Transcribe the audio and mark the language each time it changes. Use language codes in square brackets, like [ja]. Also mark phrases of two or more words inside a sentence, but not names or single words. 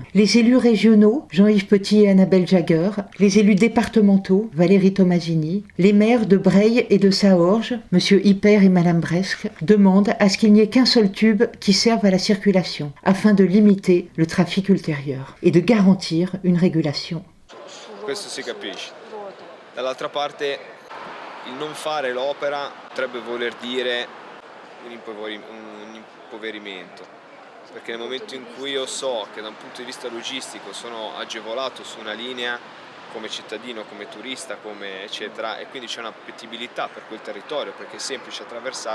[fr] Les élus régionaux, Jean-Yves Petit et Annabelle Jagger, les élus départementaux, Valérie Tomasini, les maires de Breil et de Saorge, M. Hyper et Mme Bresque, demandent à ce qu'il n'y ait qu'un seul tube qui serve à la circulation, afin de limiter le trafic ultérieur et de garantir une régulation. [it] Questo si capisce. Dall'altra parte, il non fare l'opera potrebbe voler dire un impoverimento, perché nel momento in cui io so che da un punto di vista logistico sono agevolato su una linea come cittadino, come turista, come eccetera, e quindi c'è una appetibilità per quel territorio perché è semplice attraversarlo.